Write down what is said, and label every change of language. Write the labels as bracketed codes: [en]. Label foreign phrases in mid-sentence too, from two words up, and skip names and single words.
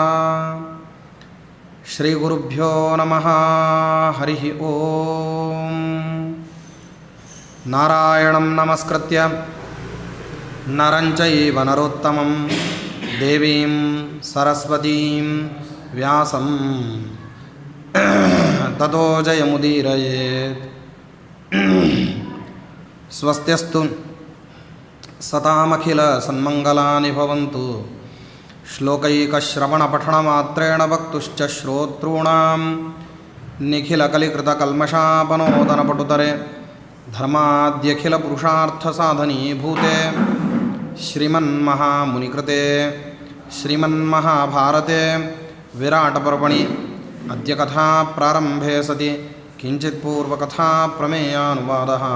[sa] ಶ್ರೀಗುರುಭ್ಯೋ ನಮಃ. ಹರಿ ಓಂ. ನಾರಾಯಣಂ ನಮಸ್ಕೃತ್ಯ ನರಂ ಚೈವ ನರೋತ್ತಮಂ ದೇವೀಂ ಸರಸ್ವತೀಂ ವ್ಯಾಸಂ ತತೋ ಜಯಮುದೀರಯೇತ್. ಸ್ವಸ್ತ್ಯಸ್ತು ಸತಾಮಖಿಲ ಸನ್ಮಂಗಲಾನಿ ಭವಂತು. ಶ್ಲೋಕೈಕಶ್ರವಣಪಠಣಮಾತ್ರೇಣ ವಕ್ತುಶ್ಚ ಶ್ರೋತॄಣಾಂ ನಿಖಿಲಕಲಿಕೃತಕಲ್ಮಷಾಪನೋದನಪಟುತರೆ ಧರ್ಮಾದ್ಯಖಿಲಪುರುಷಾರ್ಥಸಾಧನೀಭೂತೆ ಶ್ರೀಮನ್ಮಹಾಮುನಿಕೃತೆ ಶ್ರೀಮನ್ಮಹಾಭಾರತೆ ವಿರಾಟಪರ್ವಣಿ ಅದ್ಯ ಕಥಾಪ್ರಾರಂಭೆ ಸತಿ ಕಿಂಚಿತ್ ಪೂರ್ವಕಥಾಪ್ರಮೇಯಾನುವಾದಃ.